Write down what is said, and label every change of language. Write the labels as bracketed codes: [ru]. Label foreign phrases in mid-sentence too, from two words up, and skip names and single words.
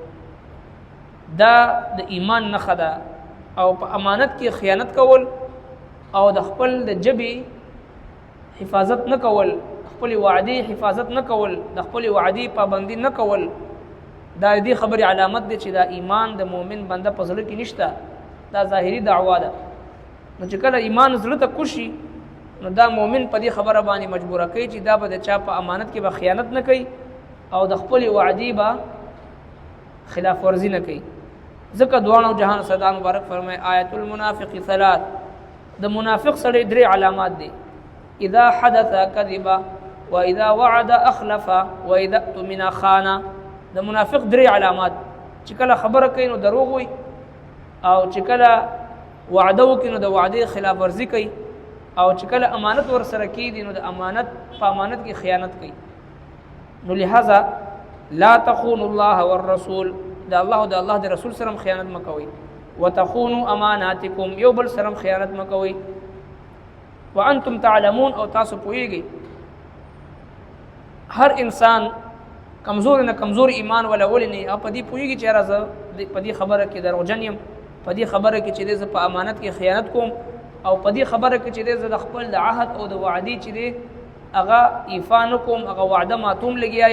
[ps] دا د ایمان نښه ده او په امانت کې خیانت کول او د خپل د جبی حفاظت نه کول خپل وعدی حفاظت نه کول د خپل وعدی پابندی نه کول دا دې خبرې علامت دی چې دا ایمان د مؤمن بنده په زړه کې نشته دا ظاهري دعوا ده نو چې کله ایمان زړه ته کوشي نو دا مؤمن په دې خبره باندې مجبوره کوي چې دا به د چا په امانت کې به خیانت نه کوي او د خپل وعدی به خلاف ورزي نه کوي ځکه دوانو جهان صدا مبارک فرمای [ar] آیت المنافق ثلاث [ps] د منافق سره درې علامات دي [ar] اذا حدث كذب واذا وعد اخلف واذا اؤتمن خان [ps] د منافق درې علامات چې کله خبره کوي نو دروغ وي او چې کله وعده وکړي نو د وعده خلاف ورزي کوي او چې کله امانت ور سره کیږي نو د امانت په امانت کې خیانت کوي نو لہذا [ar] لا تخونوا الله والرسول [ps] د الله او د الله د رسول سره خیانت مکوئ [ar] وتخونوا اماناتکم [ps] یو بل سره خیانت مکوئ [ar] وانتم تعلمون [ps] او تاسو پوهیږئ هر انسان کمزور نه کمزور ایمان ولا ولني او په دې پوهیږي چې راځه په دې خبره کې دروغجن یم په دې خبره کې چې زه په امانت کې خیانت کوم او په دې خبره کې چې زه د خپل د عهد او د وعدې چې هغه ایفا نه کوم هغه وعده ماتوم لګیایم